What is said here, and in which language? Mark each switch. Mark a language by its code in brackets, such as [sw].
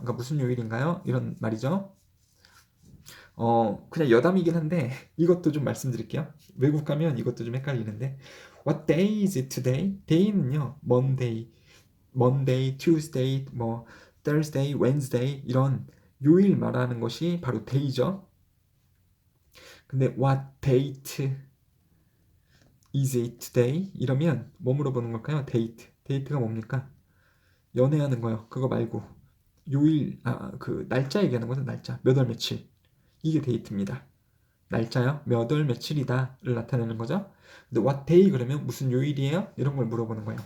[ko] 그러니까 무슨 요일인가요? 이런 말이죠. 그냥 여담이긴 한데 이것도 좀 말씀드릴게요. 외국 가면 이것도 좀 헷갈리는데 [en] What day is it today? [ko] day는요. Monday, Tuesday, 뭐 Thursday, Wednesday 이런 요일 말하는 것이 바로 day죠. 근데 [en] what date is it today? [ko] 이러면 뭐 물어보는 걸까요? date. date가 뭡니까? 연애하는 거요. 그거 말고 요일, 그 날짜 얘기하는 거죠. 날짜. 몇 월 며칠. 이게 date입니다. 날짜요? 몇 월 며칠이다를 나타내는 거죠. 근데 [en] what day [ko] 그러면 무슨 요일이에요? 이런 걸 물어보는 거예요.